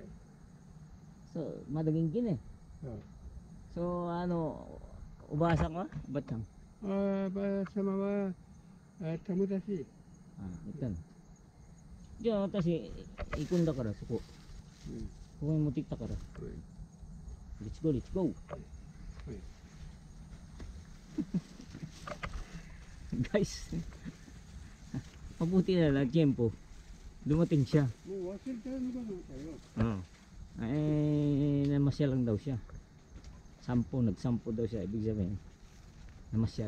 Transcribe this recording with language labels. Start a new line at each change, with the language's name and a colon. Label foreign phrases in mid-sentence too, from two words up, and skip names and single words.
Japanese: そう、まだ元気ね。そう、おばあさんは？おばちゃん。おばあ様は友達。行ったの。じゃあ私行くんだからそこ。ここに持ってきたから。
English: Let's go let's go.
Filipino: Guys, mabuti na lang tiyempo. Dumating siya. Namasyal lang daw siya. Nagsampo daw siya. Ibig sabihin, namasyal.